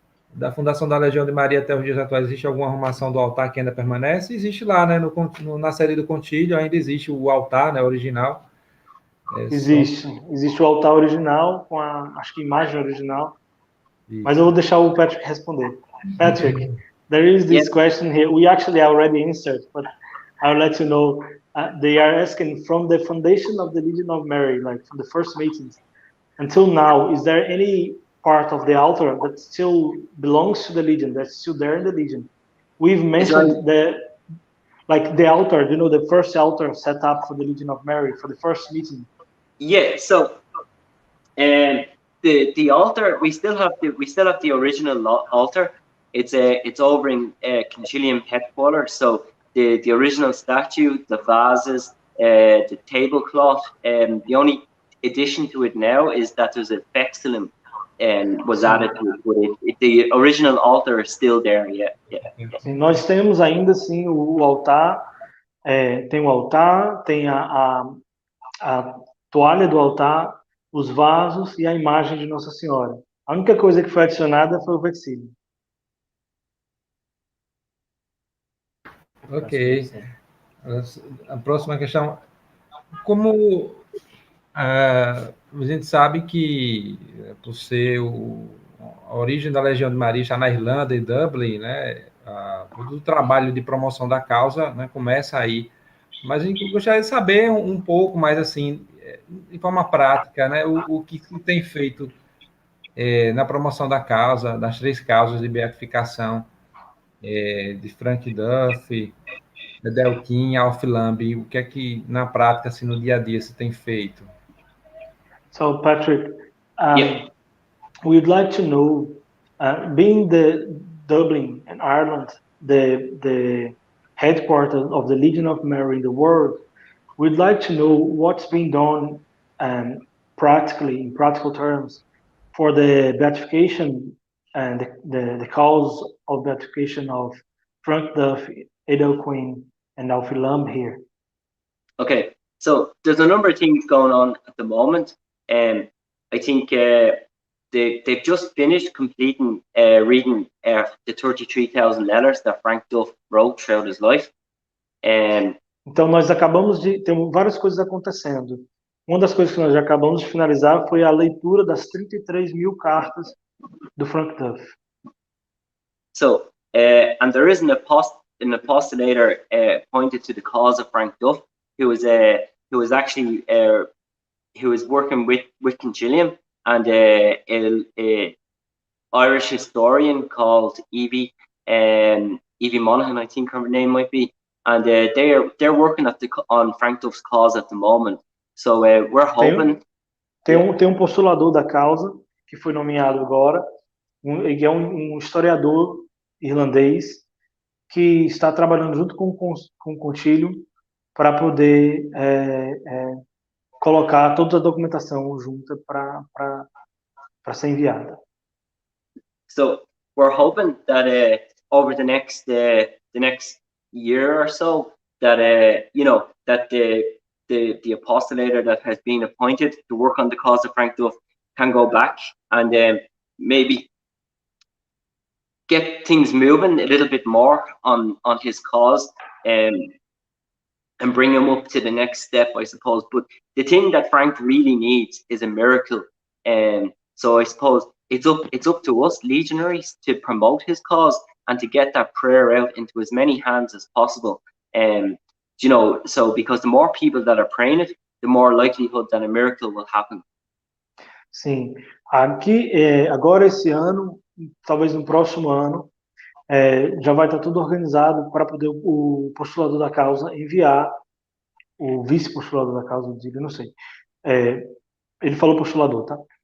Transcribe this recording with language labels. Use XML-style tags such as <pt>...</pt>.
<pt>Da fundação da Legião de Maria até os dias atuais, existe alguma arrumação do altar que ainda permanece? Existe lá, né, na série do Contilho, ainda existe o altar, né, original. Existe o altar original, com acho que imagem original. Isso. Mas eu vou deixar o Patrick responder.</pt> <en>Patrick, there is this question here. We actually already answered, but I'll let you know. They are asking from the foundation of the Legion of Mary, like from the first meetings until now, is there any part of the altar that still belongs to the Legion, that's still there in the Legion? We've mentioned the altar, the first altar set up for the Legion of Mary for the first meeting. Yeah, so the altar, we still have the original altar. It's over in Concilium headquarters. So the original statue, the vases, the tablecloth, the only addition to it now is that there's a vexillum was added to it, but the original altar is still there. Yeah.</en> <pt>Sim, nós temos ainda sim o altar, tem o altar, tem a toalha do altar, os vasos e a imagem de Nossa Senhora. A única coisa que foi adicionada foi o vexílio. Ok. A próxima questão, como a gente sabe que, por ser a origem da Legião de Maria está na Irlanda e Dublin, né, todo o trabalho de promoção da causa, né, começa aí. Mas a gente gostaria de saber um pouco mais, assim, de forma prática, né, o que se tem feito na promoção da causa, das 3 causas de beatificação, de Frank Duff, Delkin, Alf Lamb, o que é que, na prática, assim, no dia a dia, se tem feito?</pt> <en>So, Patrick, we'd like to know, being the Dublin and Ireland, the headquarters of the Legion of Mary in the world, we'd like to know what's being done practically, in practical terms, for the beatification and the cause of beatification of Frank Duff, Edel Quinn, and Alfie Lamb here. Okay, so there's a number of things going on at the moment. I think they've just finished completing reading the 33,000 letters that Frank Duff wrote throughout his life.</en> <pt>Então nós acabamos de ter várias coisas acontecendo. Uma das coisas que nós já acabamos de finalizar foi a leitura das 33.000 cartas do Frank Duff.</pt> <en>So, and there is an apostolator appointed to the cause of Frank Duff, who was actually who was working with Concilium, and a Irish historian called Evie Monaghan, I think her name might be, and they're working on Frank Duff's cause at the moment. So we're hoping.</en> <pt>Tem postulador da causa que foi nomeado agora. Ele é um historiador irlandês que está trabalhando junto com o Contilho para poder colocar toda a documentação junta para ser enviada.</pt> <en>So we're hoping that over the next year or so that that the apostolator that has been appointed to work on the cause of Frank Duff can go back and maybe get things moving a little bit more on his cause and bring him up to the next step, I suppose. But the thing that Frank really needs is a miracle, and so I suppose it's up to us legionaries to promote his cause and to get that prayer out into as many hands as possible. So because the more people that are praying it, the more likelihood that a miracle will happen.</en> <pt>Sim, aqui agora esse ano, talvez no próximo ano, já vai estar tudo organizado para poder o postulador da causa enviar o vice-postulador da causa dele, não sei. Ele falou postulador, tá?</pt>